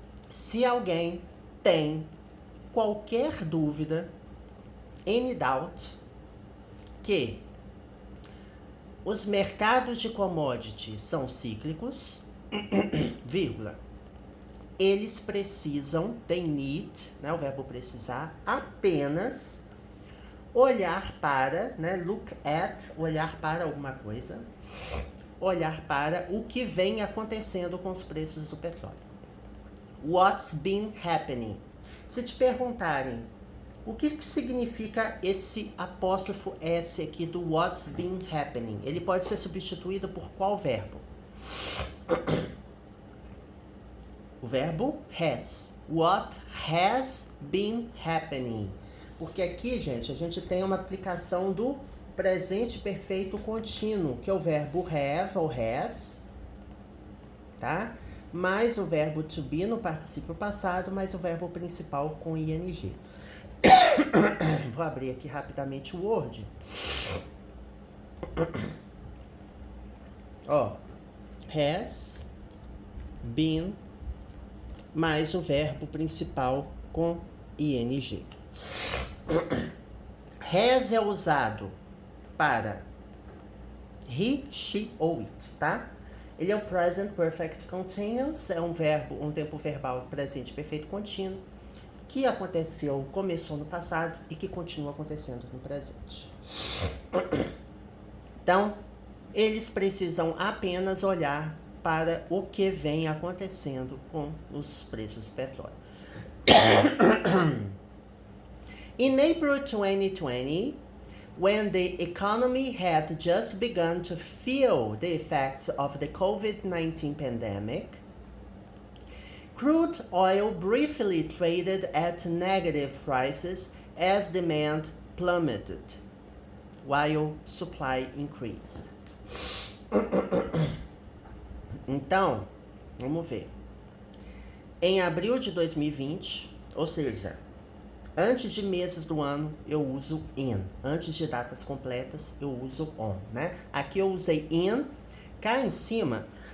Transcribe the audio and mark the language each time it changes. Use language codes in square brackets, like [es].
[pt] Se alguém tem qualquer dúvida, [en] any doubt, [pt] que os mercados de commodities são cíclicos, vírgula, eles precisam, [en] they need, [pt] né, o verbo precisar, apenas olhar para, né, [en] look at, [pt] olhar para alguma coisa, olhar para o que vem acontecendo com os preços do petróleo. [en] What's been happening? [pt] Se te perguntarem o que significa esse apóstrofo S aqui do [en] what's been happening, [pt] ele pode ser substituído por qual verbo? O verbo has. [en] What has been happening? [pt] Porque aqui, gente, a gente tem uma aplicação do presente perfeito contínuo, que é o verbo have ou has, tá? Mais o verbo to be no particípio passado, mais o verbo principal com ing. Vou abrir aqui rapidamente o Word. Ó, [en] has been [pt] mais o verbo principal com ing. Has é usado para he, she ou it, tá? Ele é o [en] present perfect continuous, [pt] é um verbo, um tempo verbal presente perfeito contínuo, que começou no passado e que continua acontecendo no presente. Então, eles precisam apenas olhar para o que vem acontecendo com os preços do petróleo. [en] In April 2020, when the economy had just begun to feel the effects of the COVID-19 pandemic, crude oil briefly traded at negative prices as demand plummeted, while supply increased. [pt] Então, vamos ver. Em abril de 2020, ou seja, Antes de meses do ano, eu uso in. Antes de datas completas, eu uso on, né? Aqui eu usei in. Cá em cima...